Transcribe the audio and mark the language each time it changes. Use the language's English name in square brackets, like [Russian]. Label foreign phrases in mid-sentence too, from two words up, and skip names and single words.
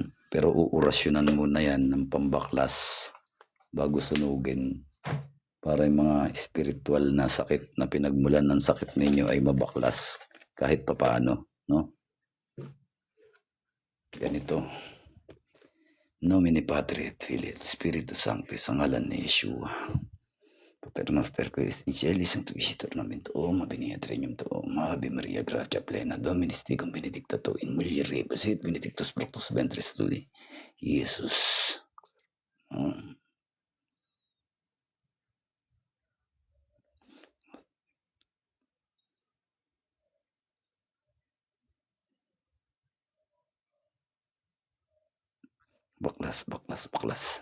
[Filipino] Pero uurasyonan muna yan ng pambaklas bago sunugin. Para yung mga spiritual na sakit na pinagmulan ng sakit ninyo ay mabaklas kahit papaano, no? Ganito. [Latin] Nomine Patri et Filii et Spiritus Sancti, [Filipino] sa ngalan ni Yeshua. [Latin] Pater noster quis in caeli sanctificetur nomen tuum, abeniat regnum tuum, Ave Maria gratia plena, Dominus tecum, benedicta tu in mulieribus et benedictus fructus ventris tui, Iesus. [Filipino] Baklas, baklas, baklas.